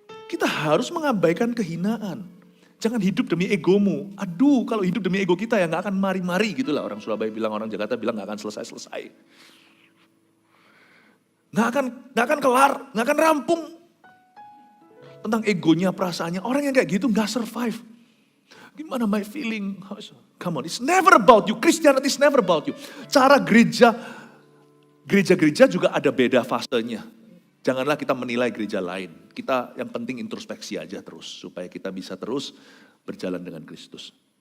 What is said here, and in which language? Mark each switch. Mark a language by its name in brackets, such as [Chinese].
[Indonesian] Kita harus mengabaikan kehinaan. Jangan hidup demi egomu. Aduh, kalau hidup demi ego kita ya gak akan mari-mari gitu lah. Orang Surabaya bilang, orang Jakarta bilang gak akan selesai-selesai. Gak akan kelar, gak akan rampung. Tentang egonya, perasaannya. Orang yang kayak gitu gak survive. Gimana [English] my feeling? Come on, it's never about you. Christianity is never about you. [Indonesian] Cara gereja-gereja juga ada beda fasenya. Janganlah kita menilai gereja lain. Kita yang penting introspeksi aja terus. Supaya kita bisa terus berjalan dengan Kristus.